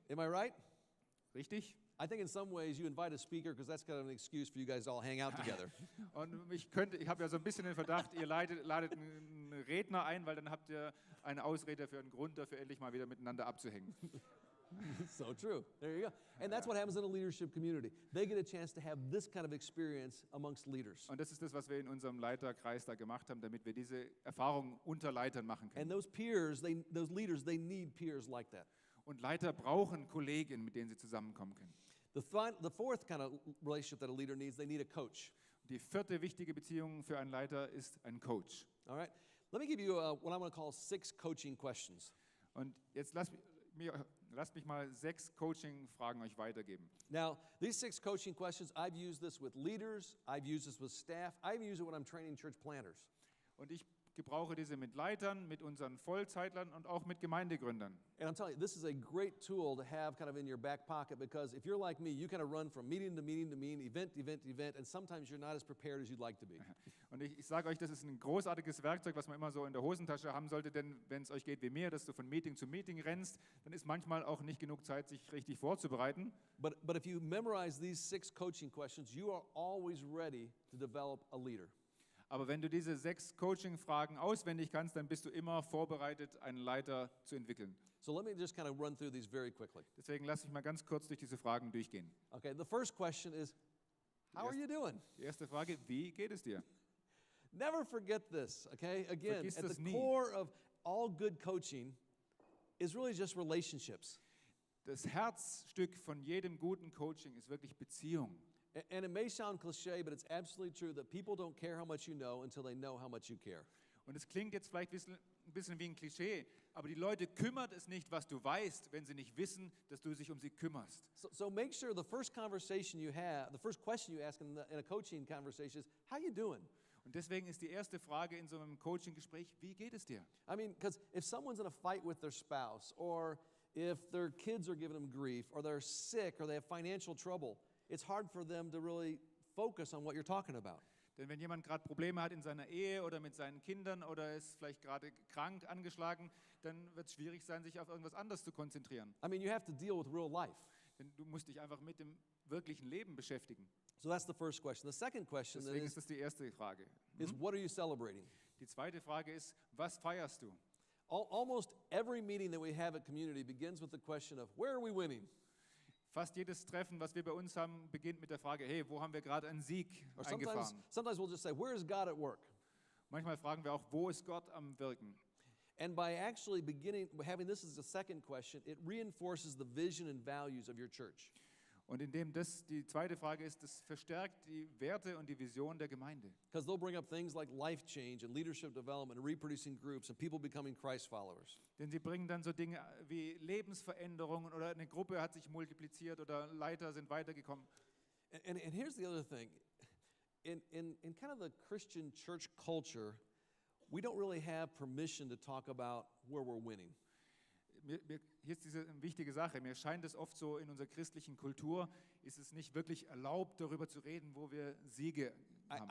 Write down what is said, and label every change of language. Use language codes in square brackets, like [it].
[en] Am I right? [de] Richtig? [en] I think in some ways you invite a speaker because that's kind of an excuse for you guys to all hang out together. [de] Und ich habe ja so ein bisschen den Verdacht, ihr ladet einen Redner ein, weil dann habt ihr eine Ausrede für einen Grund dafür, endlich mal wieder miteinander abzuhängen. [en] So true. There you go. And that's what happens in a leadership community. They get a chance to have this kind of experience amongst leaders. [de] Und das ist das, was wir in unserem Leiterkreis da gemacht haben, damit wir diese Erfahrung unter Leitern machen [en] And [de] können. [en] those peers, those leaders, they need peers like that. [de] Und Leiter brauchen Kollegen, mit denen sie zusammenkommen können. [en] The fourth kind of relationship that a leader needs, they need a coach. [de] Die vierte wichtige Beziehung für einen Leiter ist ein Coach. [en] All right? Let me give you what I'm going to call 6 coaching questions. [de] Und jetzt lasst mich mal 6 Coaching-Fragen euch weitergeben. [en] Now, these 6 coaching questions, I've used this with leaders, I've used this with staff, I've used it when I'm training church planners. [de] Und ich gebrauche diese mit Leitern, mit unseren Vollzeitlern und auch mit Gemeindegründern. [en] And I'm telling you, this is a great tool to have kind of in your back pocket because if you're like me, you kind of run from meeting to meeting to meeting, event to event to event, and sometimes you're not as prepared as you'd like to be. [de] Und ich sage euch, das ist ein großartiges Werkzeug, was man immer so in der Hosentasche haben sollte, denn wenn es euch geht wie mir, dass du von Meeting zu Meeting rennst, dann ist manchmal auch nicht genug Zeit, sich richtig vorzubereiten. [en] But if you memorize these 6 coaching questions, you are always ready to develop a leader. [de] Aber wenn du diese 6 Coaching-Fragen auswendig kannst, dann bist du immer vorbereitet, einen Leiter zu entwickeln. [en] So let me just kind of run through these very quickly. [de] Deswegen lasse ich mal ganz kurz durch diese Fragen durchgehen. [en] Okay, the first question is, how are you doing? [de] Die erste Frage, wie geht es dir? [en] Never forget this, okay? Again, [de] Vergiss [en] at [de] das [en] the [de] nie. [en] core of all good coaching is really just relationships. [de] Das Herzstück von jedem guten Coaching ist wirklich Beziehung. [en] And it may sound cliche, but it's absolutely true that people don't care how much you know until they know how much you care. [de] Und es klingt jetzt vielleicht ein bisschen wie ein Klischee, aber die Leute kümmert es nicht, was du weißt, wenn sie nicht wissen, dass du dich um sie kümmerst. [en] So make sure the first conversation you have, the first question you ask in a coaching conversation is, how you doing? [de] Und deswegen ist die erste Frage in so einem Coaching-Gespräch, wie geht es dir? [en] I mean, because if someone's in a fight with their spouse, or if their kids are giving them grief, or they're sick, or they have financial trouble, it's hard for them to really focus on what you're talking about. [de] Denn wenn jemand gerade Probleme hat in seiner Ehe oder mit seinen Kindern oder ist vielleicht gerade krank, angeschlagen, dann wird es schwierig sein, sich auf irgendwas anderes zu konzentrieren. [en] I mean, you have to deal with real life. [de] Denn du musst dich einfach mit dem wirklichen Leben beschäftigen. [en] So that's the first question. The second question [de] Deswegen ist das die erste Frage. [en] is what are you celebrating? [de] Die zweite Frage ist, was feierst du? [en] Almost every meeting that we have at Community begins with the question of, where are we winning? [de] Fast jedes Treffen, was wir bei uns haben, beginnt mit der Frage, hey, wo haben wir gerade einen Sieg [en] Or [de] eingefahren? [en] sometimes we'll just say, where is God at work? [de] Manchmal fragen wir auch, wo ist Gott am Wirken? [en] And by actually having this as a second question, it reinforces the vision and values of your church. [de] Und indem das die zweite Frage ist, das verstärkt die Werte und die Vision der Gemeinde. [en] Because they'll bring up things like life change and leadership development and reproducing groups and people becoming Christ followers. [de] Denn sie bringen dann so Dinge wie Lebensveränderungen oder eine Gruppe hat sich multipliziert oder Leiter sind weitergekommen. [en] And here's the other thing. In kind of the Christian church culture, we don't really have permission to talk about where we're winning. [de] Hier ist diese wichtige Sache. Mir scheint es oft so, in unserer christlichen Kultur ist es nicht wirklich erlaubt, darüber zu reden, wo wir Siege haben.